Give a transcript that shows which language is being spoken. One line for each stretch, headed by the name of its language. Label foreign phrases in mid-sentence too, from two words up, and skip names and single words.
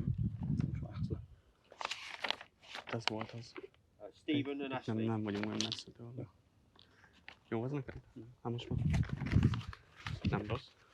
German: Das Wort ist.
English: Stephen and Ashley.
Hungarian: Nem vagyunk olyan messze tőle. Jó, az neked? Hát most már. Nem rossz.